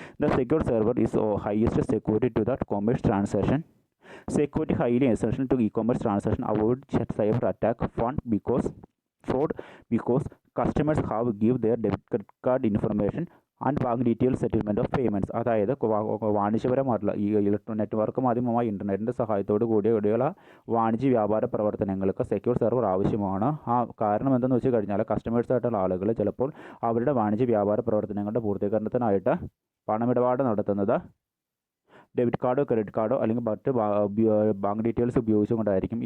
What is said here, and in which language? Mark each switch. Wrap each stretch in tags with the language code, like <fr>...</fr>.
<en>The secure server is highest security to the commerce transaction. Security highly essential to e-commerce transaction. Avoid cyber attack fraud because customers have give their debit card information and bank details settlement of payments.</en> <ml>അതായത് വാണിജ്യപരമായിട്ടുള്ള ഈ network മാധ്യമമായ ഇൻ്റർനെറ്റിൻ്റെ സഹായത്തോടു കൂടിയുള്ള വാണിജ്യ വ്യാപാര പ്രവർത്തനങ്ങൾക്ക് secure server ആവശ്യമാണ്. കാരണം എന്തെന്ന് വെച്ച് കഴിഞ്ഞാൽ കസ്റ്റമേഴ്സായിട്ടുള്ള ആളുകൾ ചിലപ്പോൾ അവരുടെ വാണിജ്യ വ്യാപാര പ്രവർത്തനങ്ങളുടെ പൂർത്തീകരണത്തിനായിട്ട് പണമിടപാട് നടത്തുന്നത് ഡെബിറ്റ് കാർഡോ ക്രെഡിറ്റ് കാർഡോ അല്ലെങ്കിൽ മറ്റ് ബാങ്ക് ഡീറ്റെയിൽസ് ഉപയോഗിച്ചുകൊണ്ടായിരിക്കും.</ml>